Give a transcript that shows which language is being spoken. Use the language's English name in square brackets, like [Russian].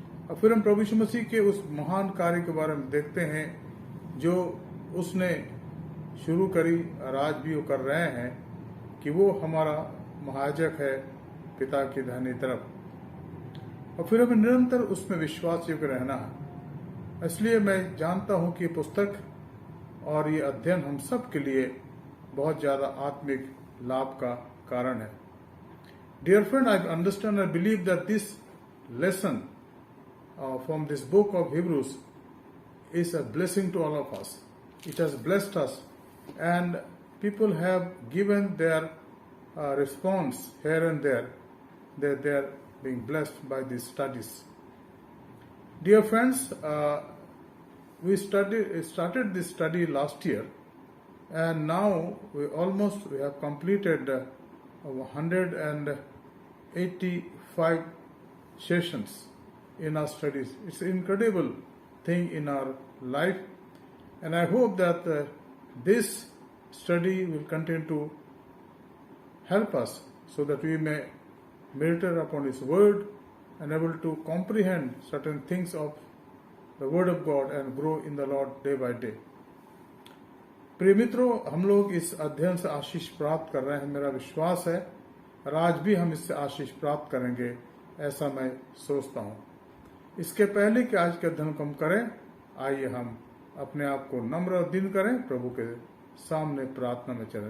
[Hindi] और फिर हम प्रभु यीशु मसीह के उस महान कार्य के बारे में देखते हैं जो उसने शुरू करी और आज भी वो कर रहे हैं कि वो हमारा महायाजक है पिता की दाहिनी तरफ, और फिर हमें निरंतर उसमें विश्वास योग्य रहना है। इसलिए मैं जानता हूं कि पुस्तक और ये अध्ययन हम सब के लिए बहुत ज्यादा आत्मिक लाभ का कारण है। [English] Dear friend, I understand and believe that this lesson from this book of Hebrews is a blessing to all of us. It has blessed us, and people have given their response here and there that they are being blessed by these studies. Dear friends, we started this study last year, and now we have completed 185 sessions in our studies. It's an incredible thing in our life, and I hope that this study will continue to help us so that we may meditate upon His Word and able to comprehend certain things of the Word of God and grow in the Lord day by day. [Hindi] प्रिय मित्रों, हम लोग इस अध्ययन से आशीष प्राप्त कर रहे हैं, मेरा विश्वास है, और आज भी हम इससे आशीष प्राप्त करेंगे, ऐसा मैं सोचता हूँ। इसके पहले कि आज के अध्ययन को हम करें, आइए हम अपने आप को नम्र और दीन करें, प्रभु के सामने प्रार्थना में चलें।